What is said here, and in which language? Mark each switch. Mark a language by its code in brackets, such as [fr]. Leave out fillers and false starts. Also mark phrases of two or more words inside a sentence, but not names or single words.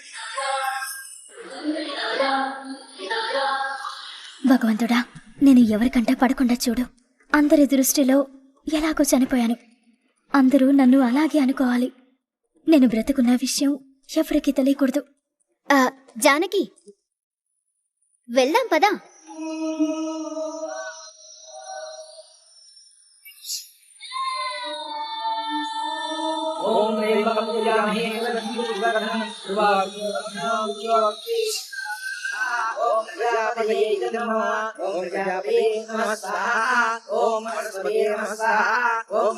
[te] భగవంతుడా, నేను ఎవరికంటా పడకుండా చూడు. అందరి దృష్టిలో ఎలాగో చనిపోయాను. అందరూ నన్ను అలాగే అనుకోవాలి. నేను బ్రతుకున్న విషయం ఎవరికి తెలియకూడదు. జానకి, వెళ్దాం పదా. [sa] ओम प्रजापतये नमः ओम प्रजापतये नमः स्वाहा ओम बृहस्पतये नमः स्वाहा ओम